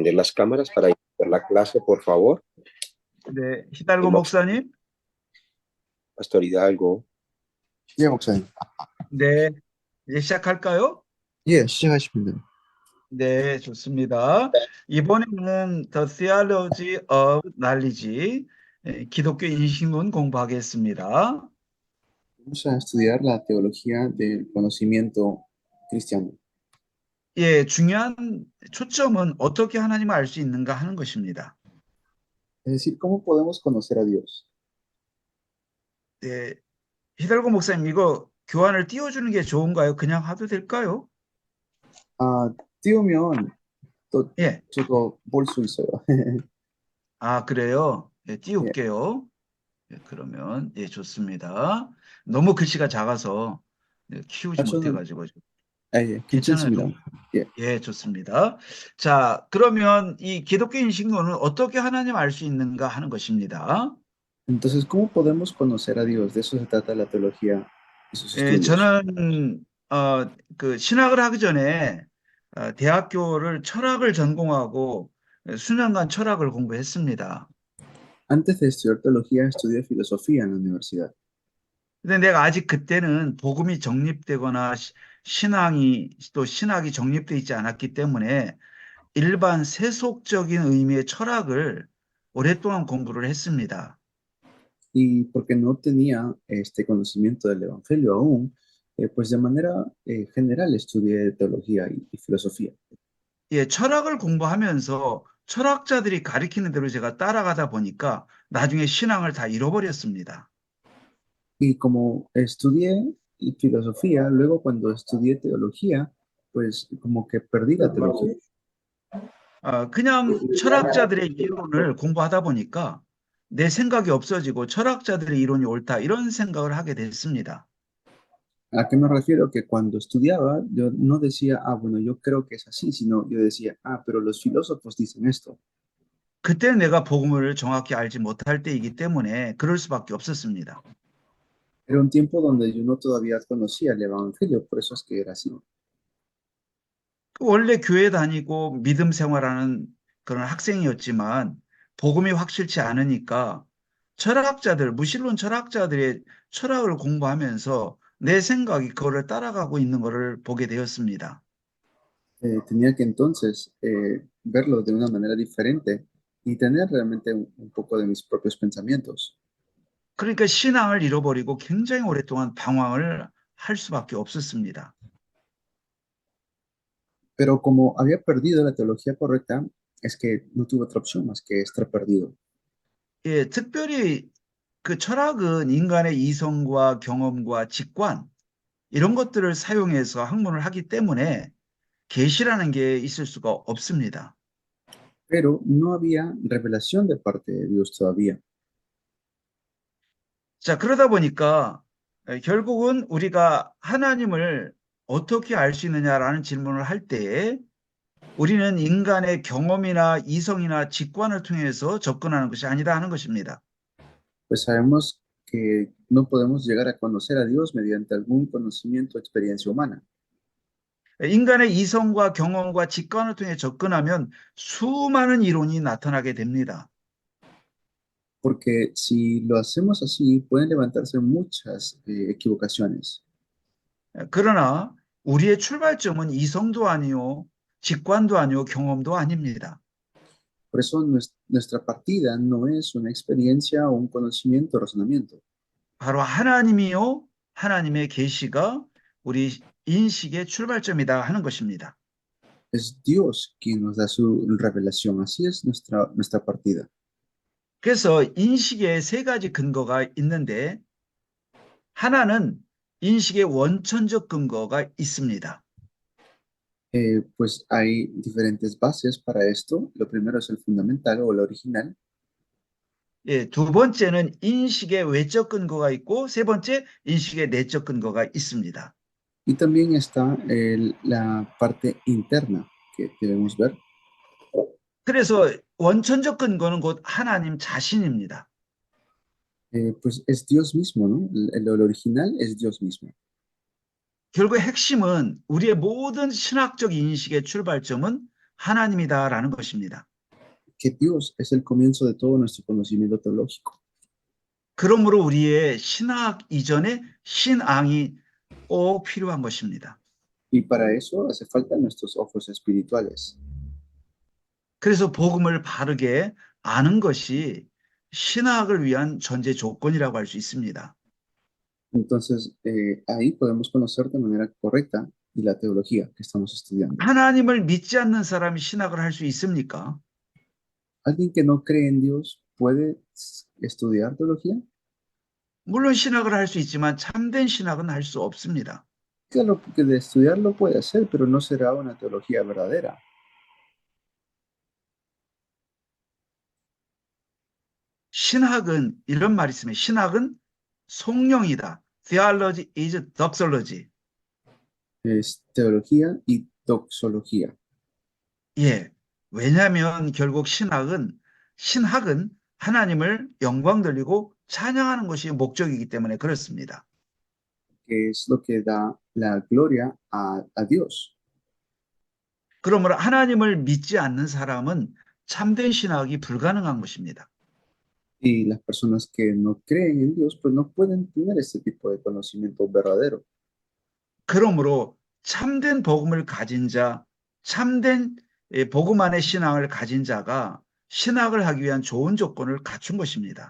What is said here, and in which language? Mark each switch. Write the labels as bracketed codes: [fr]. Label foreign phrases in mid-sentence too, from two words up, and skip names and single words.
[es] las cámaras para iniciar la clase, por favor. [ko] 네, 히달고 목사님. [es] Pastor Hidalgo. [ko] 예, 목사님. 네, 이제 시작할까요? 예, 시작하시면 됩니다. 네, 좋습니다. 이번에는 [en] The Theology of Knowledge, [ko] 기독교 인식론 공부하겠습니다. [es] Vamos a estudiar la teología del conocimiento cristiano. [ko] 예, 중요한 초점은 어떻게 하나님을 알 수 있는가 하는 것입니다. [es] Es decir, ¿cómo podemos conocer a Dios? [ko] 네, 히달고 목사님, 이거 교환을 띄워주는 게 좋은가요? 그냥 하도 될까요? 아, 띄우면 또 예, 저도 볼 수 있어요. 아, 그래요? 예, 띄울게요. 예, 그러면, 예, 좋습니다. 너무 글씨가 작아서 키우지 저는- 못해가지고. 예, 괜찮아요. 괜찮습니다. 예. 예, 좋습니다. 자, 그러면 이 기독교 인식론은 어떻게 하나님 알 수 있는가 하는 것입니다. [es] Entonces, ¿cómo podemos conocer a Dios? De eso se trata la teología y sus [ko] 예, [es] estudios. [ko] 저는 그 신학을 하기 전에 대학교를 철학을 전공하고 수년간 철학을 공부했습니다. [es] Antes de estudiar teología, estudié filosofía en la universidad. [ko] 근데 내가 아직 그때는 복음이 정립되거나 신학이 정립되어 있지 않았기 때문에 일반 세속적인 의미의 철학을 오랫동안 공부를 했습니다. [es] Y porque no tenía este conocimiento del Evangelio aún, pues de manera general estudié teología y filosofía. [ko] 예, 철학을 공부하면서 철학자들이 가리키는 대로 제가 따라가다 보니까 나중에 신앙을 다 잃어버렸습니다. [es] Y como estudié filosofía, luego cuando estudié teología, pues como que perdí la teología. [ko] 그냥 철학자들의 이론을 공부하다 보니까 내 생각이 없어지고 철학자들의 이론이 옳다 이런 생각을 하게 됐습니다. [es] ¿A qué me refiero? Que cuando estudiaba, yo no decía, ah, bueno, yo creo que es así, sino yo decía, ah, pero los filósofos dicen esto. [ko] 그때 내가 복음을 정확히 알지 못할 때이기 때문에 그럴 수밖에 없었습니다. [es] Era un tiempo donde yo no todavía conocía el Evangelio, por eso es que era así. [ko] 원래 교회 다니고 믿음 생활하는 그런 학생이었지만 복음이 확실치 않으니까 무신론 철학자들의 철학을 공부하면서 내 생각이 그거를 따라가고 있는 것을 보게 되었습니다. [es] Tenía que entonces verlo de una manera diferente y tener realmente un poco de mis propios pensamientos. [ko] 그러니까 신앙을 잃어버리고 굉장히 오랫동안 방황을 할 수밖에 없었습니다. [es] Pero como había perdido la teología correcta, es que no tuve otra opción más que estar perdido. [ko] 예, 특별히 그 철학은 인간의 이성과 경험과 직관 이런 것들을 사용해서 학문을 하기 때문에 계시라는 게 있을 수가 없습니다. [es] Pero no había revelación de parte de Dios todavía. [ko] 자, 그러다 보니까 결국은 우리가 하나님을 어떻게 알 수 있느냐라는 질문을 할 때에 우리는 인간의 경험이나 이성이나 직관을 통해서 접근하는 것이 아니다 하는 것입니다. [es] Pues sabemos que no podemos llegar a conocer a Dios mediante algún conocimiento o experiencia humana. [ko] 인간의 이성과 경험과 직관을 통해 접근하면 수많은 이론이 나타나게 됩니다. [es] Porque si lo hacemos así, pueden levantarse muchas equivocaciones. [ko] 그러나 우리의 출발점은 이성도 아니요, 직관도 아니요, 경험도 아닙니다. [es] Por eso nuestra partida no es una experiencia o un conocimiento o razonamiento. [ko] 바로 하나님이요, 하나님의 계시가 우리 인식의 출발점이다 하는 것입니다. [es] Es Dios quien nos da su revelación. Así es nuestra partida. [ko] 그래서 인식의 세 가지 근거가 있는데 하나는 인식의 원천적 근거가 있습니다. [es] Pues hay diferentes bases para esto. Lo primero es el fundamental o el original. [ko] 예, 두 번째는 인식의 외적 근거가 있고 세 번째 인식의 내적 근거가 있습니다. [es] Y también está la parte interna que debemos ver. [ko] 그래서 원천적 근거는 곧 하나님 자신입니다. [es] Pues es Dios mismo, ¿no? El original es Dios mismo. [ko] 결국 핵심은 우리의 모든 신학적 인식의 출발점은 하나님이다라는 것입니다. [es] que Dios es el comienzo de todo nuestro conocimiento teológico. [ko] 그러므로 우리의 신학 이전에 신앙이 꼭 필요한 것입니다. [es] Y para eso hace falta nuestros ojos espirituales. [ko] 그래서 복음을 바르게 아는 것이 신학을 위한 전제 조건이라고 할 수 있습니다. [es] Entonces, ahí podemos conocer de manera correcta y la teología que estamos estudiando. [ko] 하나님을 믿지 않는 사람이 신학을 할 수 있습니까? [es] ¿Alguien que no cree en Dios puede estudiar teología? [ko] 물론 신학을 할 수 있지만 참된 신학은 할 수 없습니다. [es] Claro que de estudiarlo puede hacer, pero no será una teología verdadera. [ko] 신학은 이런 말이 있습니다. 신학은 성령이다. [en] Theology is doxology. [es] Es teología y doxología. [ko] 예. 왜냐하면 결국 신학은 하나님을 영광 돌리고 찬양하는 것이 목적이기 때문에 그렇습니다. [es] Que es lo que da la gloria a Dios. [ko] 그러므로 하나님을 믿지 않는 사람은 참된 신학이 불가능한 것입니다. [es] Y las personas que no creen en Dios, pues no pueden tener este tipo de conocimiento verdadero. [ko] 그러므로 참된 복음을 가진 자, 참된 복음 안의 신앙을 가진 자가 신학을 하기 위한 좋은 조건을 갖춘 것입니다.